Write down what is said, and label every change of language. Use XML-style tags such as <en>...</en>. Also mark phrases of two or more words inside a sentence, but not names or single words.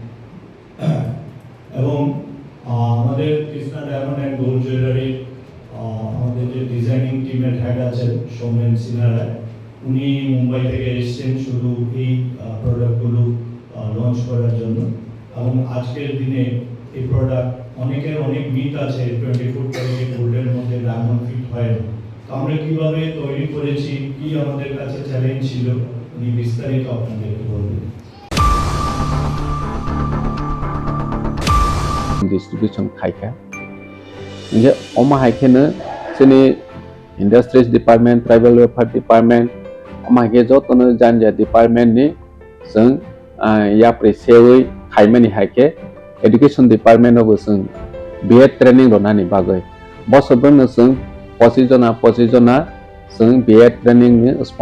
<bn>এবং আমাদের কৃষ্ণা ডায়মন্ড অ্যান্ড গোল্ড জুয়েলারি আমাদের যে ডিজাইনিং টিমের হেড আছেন সৌমেন সিনহা, উনি মুম্বাই থেকে এসেছেন শুধু এই প্রোডাক্টগুলো লঞ্চ করার জন্য। এবং আজকের দিনে এই প্রোডাক্ট অনেকের অনেক মিথ আছে, 24 ক্যারেট গোল্ডের মধ্যে</bn> <en>diamond fit</en> <bn>হয় না। তো আমরা কীভাবে তৈরি করেছি, কি আমাদের কাছে চ্যালেঞ্জ ছিল, উনি বিস্তারিত আপনাদেরকে বলবেন।</bn> <trp>डिस्ट्रीब्यूशन खायखा जे अमा हाइखेनो जोंनि</trp> <en>industries department, tribal welfare department</en> <trp>अमा के जतनो जानजा डिपार्टमेंट नि जों याप्रे सेवै खायमानि हाइखे</trp> <en>education department</en> <trp>अबो जों</trp> <en>B.Ed training</en> <trp>रनानि बागै बसरबोनो जों 25 जना जों</trp> <en>B.Ed training</en> <trp>नि</trp>